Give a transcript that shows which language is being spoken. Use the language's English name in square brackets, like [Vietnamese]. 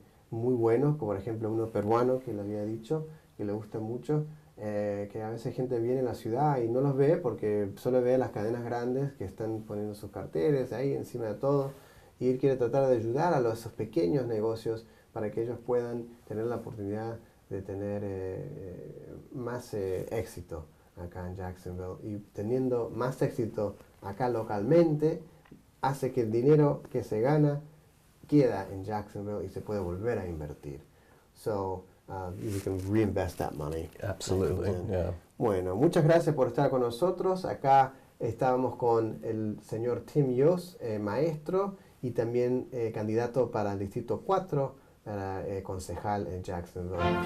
[Spanish] muy buenos, como por ejemplo uno peruano que le había dicho, que le gusta mucho, que a veces gente viene a la ciudad y no los ve porque solo ve las cadenas grandes que están poniendo sus carteles ahí encima de todo, y él quiere tratar de ayudar a esos pequeños negocios para que ellos puedan tener la oportunidad de tener más éxito acá en Jacksonville, y teniendo más éxito acá localmente hace que el dinero que se gana queda en Jacksonville y se puede volver a invertir. [English] So you can reinvest that money. Absolutely, yeah. [Spanish] Bueno, muchas gracias por estar con nosotros. Acá estábamos con el señor Tim Yost, maestro, y también candidato para el Distrito 4, para concejal en Jacksonville.